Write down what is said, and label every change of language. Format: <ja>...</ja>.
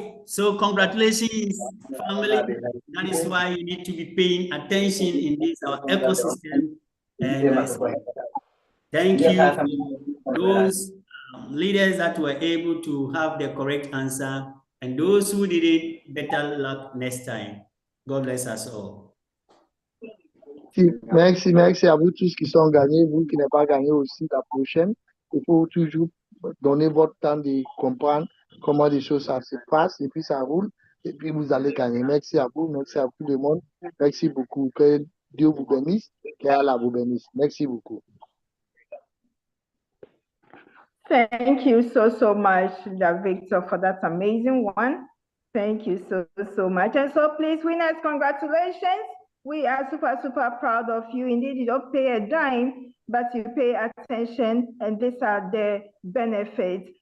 <en>So congratulations, family. That is why you need to be paying attention in this our ecosystem. And thank you for those leaders that were able to have the correct answer, and those who didn't, better luck next time. God bless us all.</en> <fr>Merci à vous tous qui sont gagnés, vous qui n'avez pas gagné aussi la prochaine. Il faut toujours donner votre temps de comprendre comment les choses ça se passe, et puis ça roule, et puis vous allez gagner. Merci à vous, merci à tout le monde. Merci beaucoup. Que Dieu vous bénisse, qu'Allah vous bénisse. Merci beaucoup.</fr> <en>Thank you so much, Victor, for that amazing one. Thank you so much. And so please, winners, congratulations. We are super proud of you. Indeed, you don't pay a dime, but you pay attention, and these are the benefits.</en>